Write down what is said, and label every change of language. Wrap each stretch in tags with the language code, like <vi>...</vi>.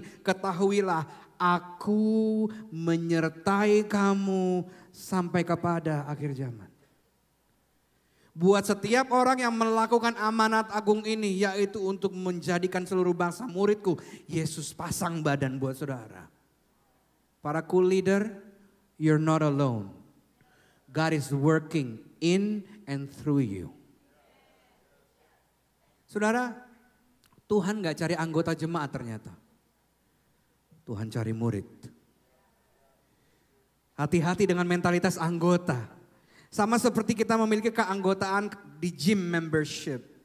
<id>Ketahuilah, aku menyertai kamu sampai kepada akhir zaman. Buat setiap orang yang melakukan amanat agung ini, yaitu untuk menjadikan seluruh bangsa muridku, Yesus pasang badan buat saudara.</id> <en>Para cool leader, you're not alone. God is working in and through you.</en> <id>Saudara, Tuhan gak cari anggota jemaat ternyata. Tuhan cari murid. Hati-hati dengan mentalitas anggota. Sama seperti kita memiliki keanggotaan di</id> <en>gym membership.</en>